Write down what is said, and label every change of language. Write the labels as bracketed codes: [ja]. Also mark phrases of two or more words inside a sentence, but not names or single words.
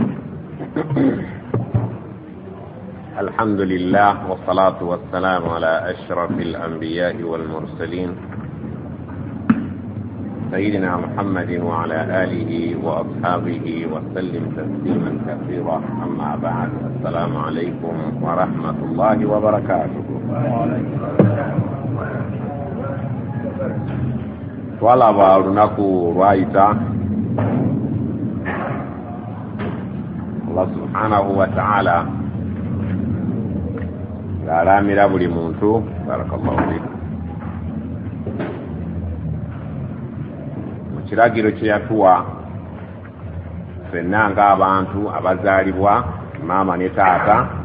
[ar] الحمد لله والصلاة والسلام على أشرف الأنبياء والمرسلين سيدنا محمد وعلى آله وأصحابه وسلم تسليما كثيرا. أما بعد، السلام عليكم ورحمة الله وبركاته. [lg] twalaba olunaku lwayita [ar] الله سبحانه وتعالى [lg] ng'alaamira buli muntu [ar] بارك الله فيك [lg] mu kiragiro kye yatuwa ffenna ng'abantu abazaalibwa maama ne taata